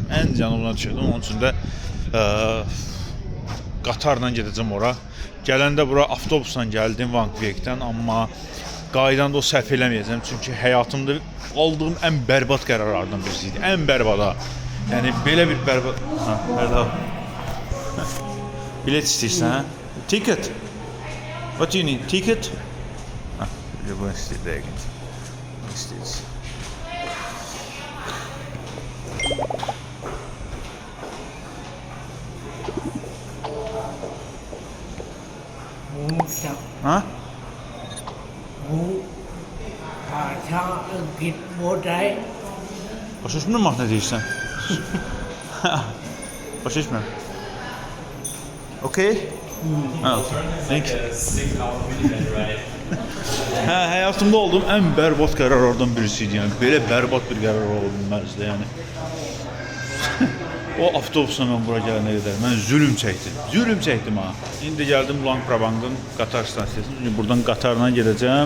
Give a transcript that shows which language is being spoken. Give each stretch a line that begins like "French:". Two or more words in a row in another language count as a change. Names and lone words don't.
Azerbaijani: Onun üçün də qatarla gedəcəm ora. Gələndə bura avtobusla gəldim Vangviekdən, amma qaydanda o səhv eləməyəcəm, çünki həyatımda aldığım ən bərbad qərarlardan birisi idi. Ən bərbada. Yəni belə bir bərbad. Hello. Bilet istəyirsən, hə?
English: Ticket. What do you need? Ticket?
Azerbaijani: Bu istəyir. İstəyirsən. Ha? Bu parça
Thai: ผิดโมใจ
Azerbaijani: Başa düşmürəm nə deyirsən? Başa düşmürəm.
English: Okay? Thank you.
Azerbaijani: Həyatımda olduğum ən bərbad qərarlardan birisi idi. Yəni belə bərbad bir qərar ola bilməzdi, yəni. O avtobusla mən bura gələnə qədər mən zülm çəkdim ha. İndi gəldim Luang Prabangın qatar stansiyasına. Çünki buradan qatarla gedəcəm.